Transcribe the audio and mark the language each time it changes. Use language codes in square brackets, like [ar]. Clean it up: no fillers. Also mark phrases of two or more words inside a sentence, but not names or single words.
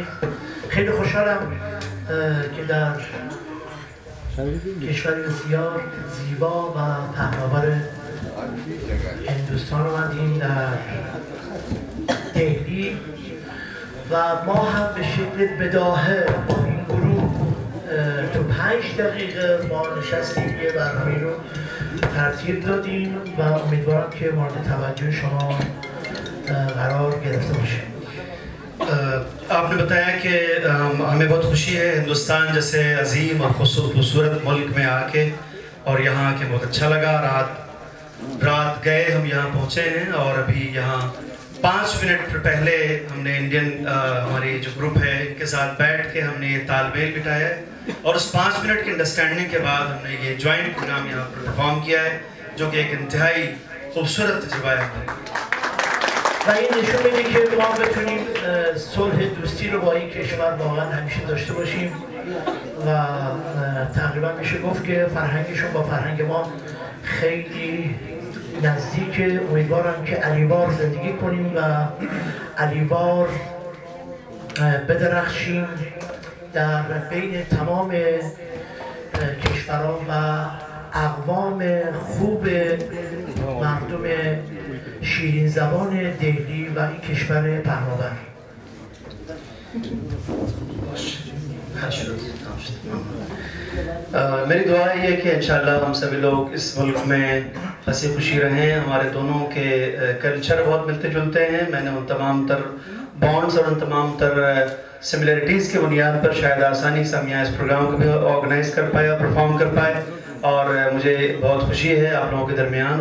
[fa] خیلی خوشحالم که در کشوری بسیار زیبا و پهناور هندوستان آمدیم، در دهلی، و ما هم به شکل بداهه با این گروه تو 5 دقیقه ما نشستیم یه برنامه رو ترتیب دادیم و امیدوارم که مورد توجه شما قرار گرفته باشه. [ur] آپ نے بتایا کہ ہمیں بہت خوشی ہے ہندوستان جیسے عظیم اور خوبصورت ملک میں آ کے، اور یہاں آ کے بہت اچھا لگا. رات گئے ہم یہاں پہنچے ہیں اور ابھی یہاں 5 منٹ پہلے ہم نے انڈین ہماری جو گروپ ہے ان کے ساتھ بیٹھ کے ہم نے یہ تال میل بٹھایا ہے، اور اس 5 منٹ کی انڈرسٹینڈنگ کے بعد ہم نے یہ [en] joint programme [ur] یہاں پر پرفارم کیا ہے، جو کہ ایک انتہائی خوبصورت تجربہ ہے ہمارے. [fa] و این نشون میده که ما بتونیم صلح دوستی رو با این کشور واقعا همیشه داشته باشیم و تقریبا میشه گفت که فرهنگشون با فرهنگ ما خیلی نزدیکه. امیدوارم که علیوار زندگی کنیم و علیوار بدرخشیم در بین تمام کشورها و اقوام خوب مردم شیرین زبان دهلی و این کشور پهناور. [ur] میری دعا یہ ہے کہ ان شاء اللہ ہم سبھی لوگ اس ملک میں ہنسی خوشی رہیں. ہمارے دونوں کے کلچر بہت ملتے جلتے ہیں۔ میں نے ان تمام تر بانڈز اور ان تمام تر سمیلیریٹیز کی بنیاد پر شاید آسانی سے ہم یہاں اس پروگرام کو بھی آرگنائز کر پائے اور پرفارم کر پائے، اور مجھے بہت خوشی ہے آپ لوگوں کے درمیان.